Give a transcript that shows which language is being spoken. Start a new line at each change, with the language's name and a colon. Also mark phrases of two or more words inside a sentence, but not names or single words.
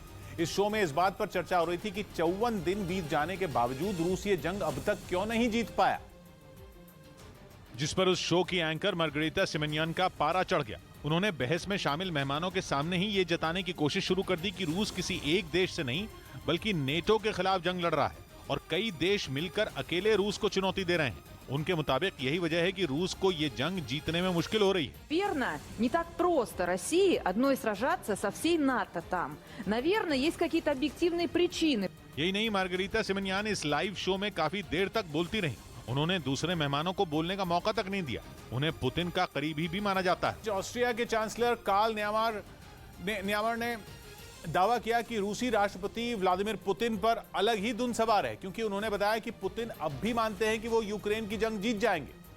Hindi: इस शो में इस बात पर चर्चा हो रही थी कि 54 दिन बीत जाने के बावजूद रूस ये जंग अब तक क्यों नहीं जीत पाया, जिस पर उस शो की एंकर मार्गरेटा सिमोनियन का पारा चढ़ गया। उन्होंने बहस में शामिल मेहमानों के सामने ही ये जताने की कोशिश शुरू कर दी कि रूस किसी एक देश से नहीं बल्कि नेटो के खिलाफ जंग लड़ रहा है और कई देश मिलकर अकेले रूस को चुनौती दे रहे हैं। उनके मुताबिक यही वजह है कि रूस को ये जंग जीतने में मुश्किल हो रही है।
Russian: Верно, не так просто России одной сражаться со всей НАТО там. Наверное, есть какие-то объективные причины.
Hindi: यही नहीं, मार्गरेटा सिमोनियन इस
English: live show
Hindi: में काफी देर तक बोलती रही। उन्होंने दूसरे मेहमानों को बोलने का मौका तक नहीं दिया। उन्हें पुतिन का करीबी भी माना जाता है। ऑस्ट्रिया के चांसलर कार्ल न्यामर ने दावा किया कि रूसी राष्ट्रपति व्लादिमीर पुतिन पर अलग ही धुन सवार है, क्योंकि उन्होंने बताया कि पुतिन अब भी मानते हैं कि वो यूक्रेन की जंग जीत जाएंगे।